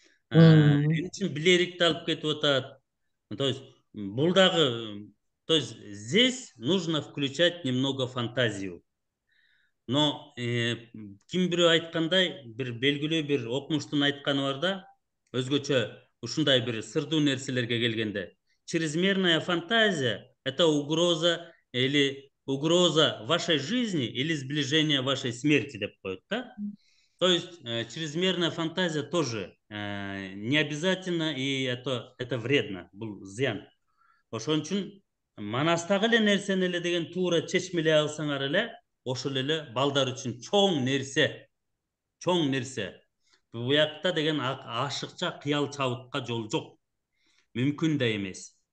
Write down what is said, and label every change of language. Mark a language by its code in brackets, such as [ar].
[ky] Эмне үчүн Билерикти алып кетип атат. [ru] То есть [ky] бул дагы, [ru] то есть здесь нужно включать немного фантазию. [ky] Но ким бирөө айткандай, бир белгилүү бир окумуштун айтканы бар да, өзгөчө ушундай бир сырдуу нерселерге келгенде, [ru] чрезмерная фантазия — это угроза или угроза вашей жизни или сближение вашей смерти [ky] деп коет, да? [ru] То есть чрезмерная фантазия тоже не обязательно, и это вредно, [ky] бул зыян. Ошон үчүн Манастагы эле нерсени эле деген туура чечмелей алсаңар эле, ошол эле балдар үчүн чоң нерсе. Буякта деген ашыкча кыял чабытка жол жок. Мүмкүн да эмес.